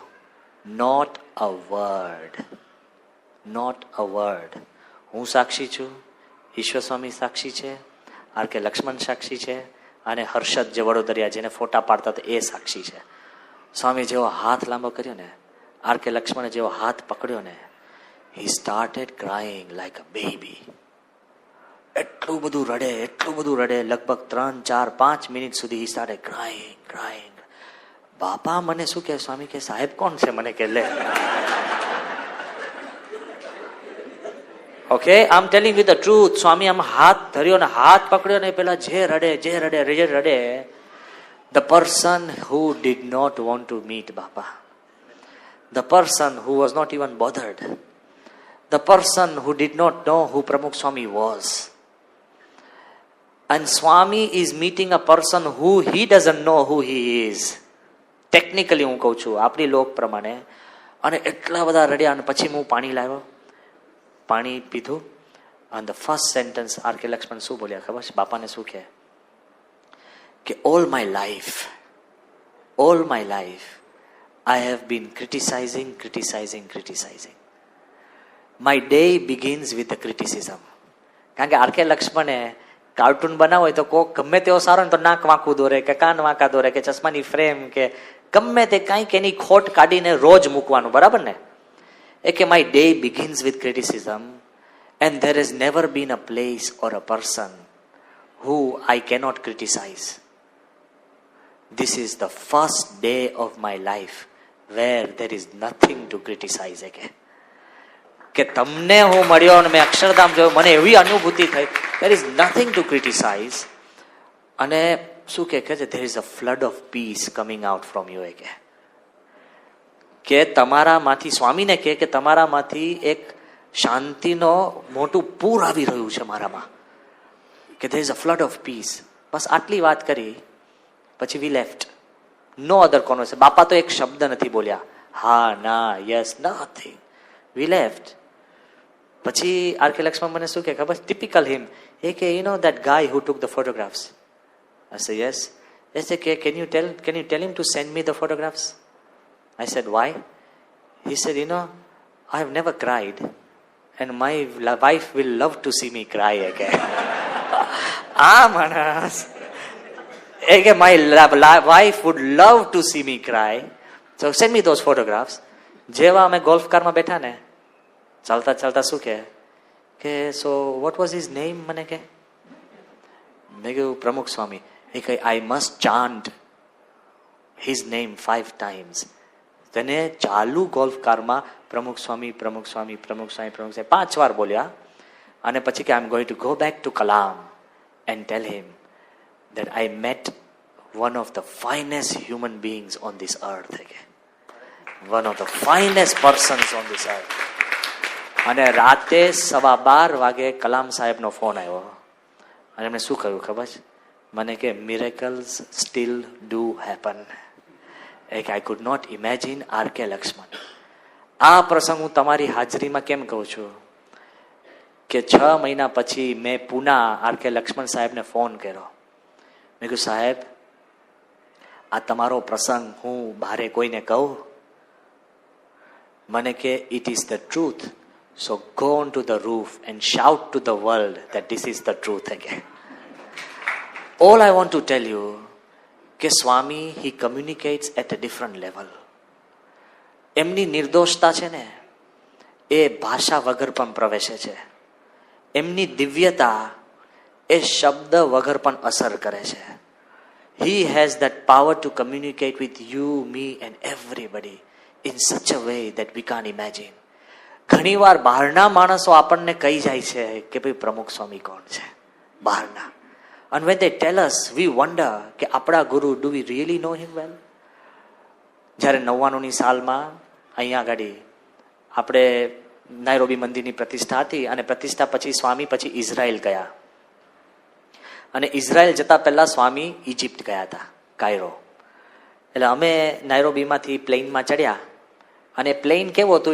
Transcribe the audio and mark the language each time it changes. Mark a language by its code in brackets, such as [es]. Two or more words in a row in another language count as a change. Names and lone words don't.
[en] Not a word, not a word. [gu] હું સાક્ષી છું, ઈશ્વર સ્વામી સાક્ષી છે, આર.કે. લક્ષ્મણ સાક્ષી છે, અને હર્ષદ જે વડોદરિયા જેને ફોટા પાડતા હતા એ સાક્ષી છે. સ્વામી જેવો હાથ લાંબો કર્યો ને, આર.કે. લક્ષ્મણે જેવો હાથ પકડ્યો ને, [en] he started crying like a baby. [gu] એટલું બધું રડે, લગભગ 3, 4, 5 મિનિટ સુધી [en] he started crying. [gu] બાપા મને શું કહે? સ્વામી કે સાહેબ કોણ છે? મને કે લે. [en] OK, I am telling with the truth. [gu] સ્વામી આમ હાથ ધર્યો ને હાથ પકડ્યો ને પેલા જે રડે, [en] the person who did not want to meet Baba, the person who was not even bothered, the person who did not know who Pramukh Swami was. And Swami is meeting a person who he doesn't know who he is. [gu] ટેકનિકલી હું કહું છું, આપણી લોક પ્રમાણે. અને એટલા બધા રડ્યા. અને પછી હું પાણી લાવ્યો, પાણી પીધું. અને [en] the first sentence [gu] આર.કે. લક્ષ્મણ શું બોલ્યા ખબર છે? બાપાને શું કહે કે [en] all my life I have been criticizing. My day begins with the criticism. [gu] કારણ કે આર.કે. લક્ષ્મણે કાર્ટૂન બનાવો હોય તો કોક ગમે તેવો સારો ને તો નાક વાંકું દોરે કે કાન વાંકા દોરે કે ચશ્માની ફ્રેમ કે ગમે તે કંઈક એની ખોટ કાઢીને રોજ મૂકવાનું, બરાબર ને? એ કે [en] my day begins with criticism and there has never been a place or a person who I cannot criticize. This is the first day of my life where there is nothing to criticize again. [gu] કે તમને હું મળ્યો અને મેં અક્ષરધામ જોયું, મને એવી અનુભૂતિ થઈ, [en] there is nothing to criticize. [gu] અને શું કે છે? [en] there is a flood of peace coming out from you. [gu] કે તમારામાંથી, સ્વામીને કહે કે તમારામાંથી એક શાંતિનો મોટું પૂર આવી રહ્યું છે મારામાં. [en] કે there is a flood of peace. [gu] બસ આટલી વાત કરી પછી [en] we left. No other conversation. [gu] બાપા તો એક શબ્દ નથી બોલ્યા, હા ના [en] yes nothing. We left. [gu] પછી આર.કે. લક્ષ્મણ મને શું કે ખબર? [en] typical him. [gu] એ કે [en] you know that guy who took the photographs? I said yes. They said can you tell him to send me the photographs? I said why? He said I have never cried and my wife will love to see me cry again. [gu] આ માણસ એ કે [en] my wife would love to see me cry. So send me those photographs. [gu] જેવા અમે ગોલ્ફ કારમાં બેઠા ને, ચાલતા ચાલતા શું કે [en] so what was his name? [gu] મને કે મેં કહ્યું પ્રમુખ સ્વામી. એ કહે [en] I must chant his name 5 times. [gu] તેને ચાલુ ગોલ્ફ કારમાં પ્રમુખ સ્વામી પ્રમુખ સ્વામી પ્રમુખ સ્વામી પ્રમુખ સ્વામી 5 વાર બોલ્યા. અને પછી કે [en] I am going to go back to Kalam and tell him that I met one of the finest human beings on this earth. One of the finest persons on this earth. [gu] અને રાતે 12:15 વાગે કલામ સાહેબનો ફોન આવ્યો અને એમણે શું કહ્યું ખબર છે મને? [en] કે miracles still do happen. I could not imagine R.K. લક્ષ્મણ. [gu] આ પ્રસંગ હું તમારી હાજરીમાં કેમ કહું છું કે 6 મહિના પછી મેં પુના R.K. લક્ષ્મણ સાહેબને ફોન કર્યો. મેં કહ્યું સાહેબ, આ તમારો પ્રસંગ હું બારે કોઈને કહું? મને કે [en] it is the truth, so go on to the roof and shout to the world that this is the truth again. All I want to tell you કે સ્વામી he communicates at a different level. [gu] એમની નિર્દોષતા છે ને એ ભાષા વગર પણ પ્રવેશે છે. એમની દિવ્યતા એ શબ્દ વગર પણ અસર કરે છે. [en] He has that power to communicate with you, me and everybody in such a way that we can't imagine. [gu] ઘણીવાર બહારના માણસો આપણને કહી જાય છે કે ભાઈ પ્રમુખ સ્વામી કોણ છે બહારના. [en] And when they tell us, we wonder [gu] કે આપણા ગુરુ, [en] do we really know him well? [gu] જ્યારે 99ની સાલમાં અહીંયા આગળ આપણે નાયરોબી મંદિરની પ્રતિષ્ઠા હતી અને પ્રતિષ્ઠા પછી સ્વામી પછી ઇઝરાયલ ગયા અને ઇઝરાયલ જતા પહેલા સ્વામી ઇજિપ્ત ગયા હતા, કાયરો. એટલે અમે નાયરોબીમાંથી પ્લેનમાં ચડ્યા અને પ્લેન કેવો હતું?